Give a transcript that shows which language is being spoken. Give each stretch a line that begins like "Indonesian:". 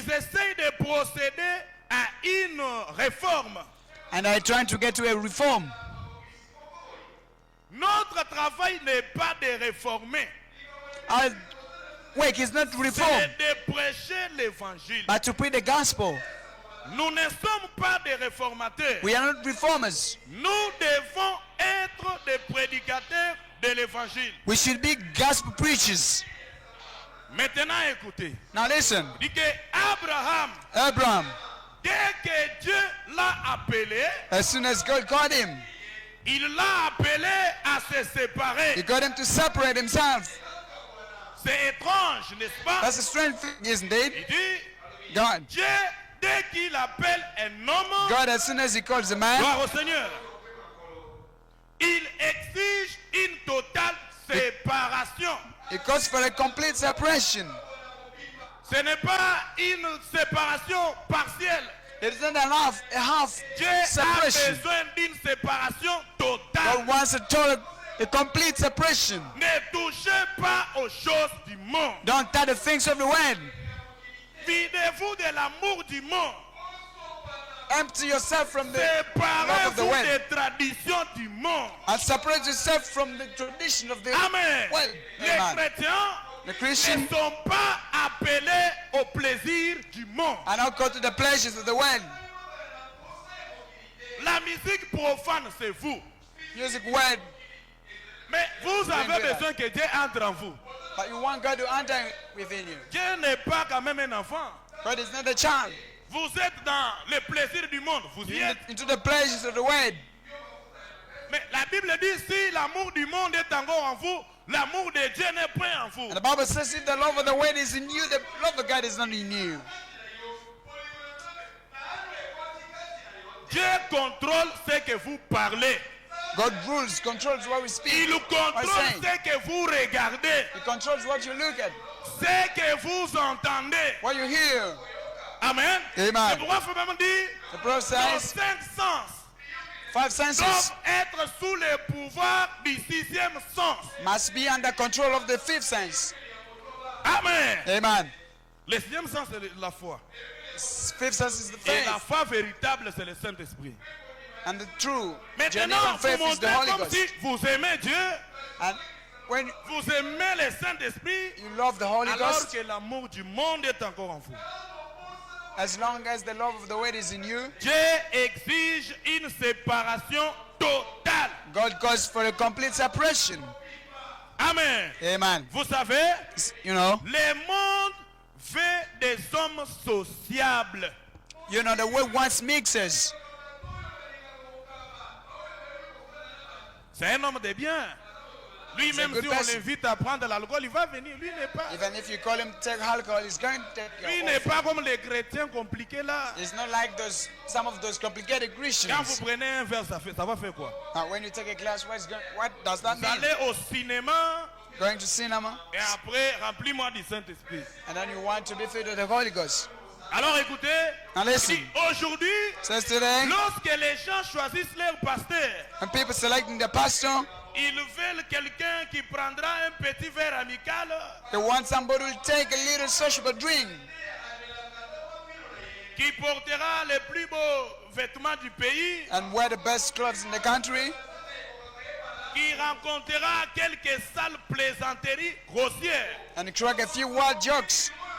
French: ils essayent de procéder à une réforme.
English: and I trying to get to a reform.
French: Notre travail n'est pas de réformer,
English: Our work is not to reform,
French: c'est de prêcher l'évangile.
English: but to preach the gospel.
French: Nous ne sommes pas des réformateurs.
English: We are not reformers.
French: Nous devons être des prédicateurs de l'évangile.
English: We should be gospel preachers.
French: Maintenant, écoutez.
English: Now listen,
French: Il dit que Abraham,
English: Abraham,
French: dès que Dieu l'a appelé,
English: as soon as God called him,
French: il l'a appelé à se séparer.
English: he got him to separate himself.
French: C'est étrange, n'est-ce pas?
English: That's a strange thing, isn't it?
French: Il dit,
English: God,
French: Dieu, dès qu'il appelle un homme,
English: God, as soon as he calls a man,
French: gloire au Seigneur, il exige une totale séparation.
English: he calls for a complete separation.
French: Ce n'est pas une séparation partielle.
English: It is not a half
French: Dieu a
English: separation.
French: besoin d'une séparation
English: God
French: totale.
English: wants a complete separation.
French: Ne touchez pas aux choses du monde.
English: Don't touch the things of the world.
French: Videz-vous de l'amour du monde.
English: Empty yourself from the love of the
French: Séparez-vous
English: world
French: des traditions du monde.
English: and separate yourself from the tradition of the
French: Amen.
English: world.
French: Les
English: Amen.
French: chrétiens
English: The
French: ne
English: Christian
French: sont pas appelés au plaisir du monde.
English: are not called to the pleasures of the world.
French: La musique profane, c'est vous.
English: Music word,
French: Mais vous avez
English: Amen.
French: besoin que Dieu entre en vous.
English: but you want God to enter within you.
French: Dieu n'est pas quand même un enfant.
English: God is not a child.
French: Vous êtes dans le plaisir du monde. Vous y êtes.
English: Into the pleasures of the world.
French: Mais la Bible dit si l'amour du monde est encore en vous, l'amour de Dieu n'est point en vous.
English: And the Bible says if the love of the world is in you, the love of God is not in you.
French: Dieu contrôle ce que vous parlez.
English: God rules, controls what we speak.
French: Il contrôle
English: saying.
French: ce que vous regardez,
English: He controls what you look at,
French: ce que vous entendez.
English: what you hear.
French: Amen.
English: Amen.
French: C'est pourquoi il faut même dire
English: The prophet
French: nos
English: says
French: 5 sens
English: five senses
French: doivent être sous le pouvoir du 6e sens.
English: must be under control of the fifth sense.
French: Amen.
English: Amen.
French: Le 6e sens, c'est la foi.
English: Fifth sense is the
French: Et la
English: faith.
French: foi véritable, c'est le Saint-Esprit.
English: And the true
French: Maintenant,
English: genuine
French: vous
English: faith is the
French: montrez
English: Holy
French: comme
English: Ghost.
French: si vous aimez Dieu,
English: And when
French: vous aimez le Saint-Esprit,
English: you love the Holy
French: alors
English: Ghost,
French: que l'amour du monde est encore en vous.
English: as long as the love of the world is in you,
French: Dieu exige une séparation totale.
English: God calls for a complete separation.
French: Amen.
English: Amen.
French: Vous savez,
English: You know,
French: le monde veut des hommes sociables.
English: the world wants mixers.
French: C'est un homme de bien. Lui, même
English: good
French: si on
English: person.
French: l'invite à prendre l'alcool, il va venir. Lui n'est pas,
English: Even if you call him take alcohol, he's going to take
French: lui
English: your
French: n'est
English: offer.
French: pas comme les chrétiens compliqués là.
English: It's not like some of those complicated
French: Quand vous
English: Christians.
French: prenez un verre, ça va faire quoi?
English: Now, when you take a glass, what does that
French: Vous
English: mean?
French: allez au cinéma
English: Going to cinema,
French: et après, remplis-moi du Saint-Esprit.
English: and then you want to be filled with the Holy Ghost.
French: Alors écoutez,
English: Now listen.
French: si aujourd'hui,
English: Says today,
French: lorsque les gens choisissent leur pasteur,
English: when people selecting the pastor,
French: ils veulent quelqu'un qui prendra un petit verre amical.
English: they want somebody who will take a little sociable drink.
French: qui portera les plus beaux vêtements du pays,
English: and wear the best clothes in the country,
French: qui rencontrera quelques sales plaisanteries grossières,
English: and crack a few wild jokes,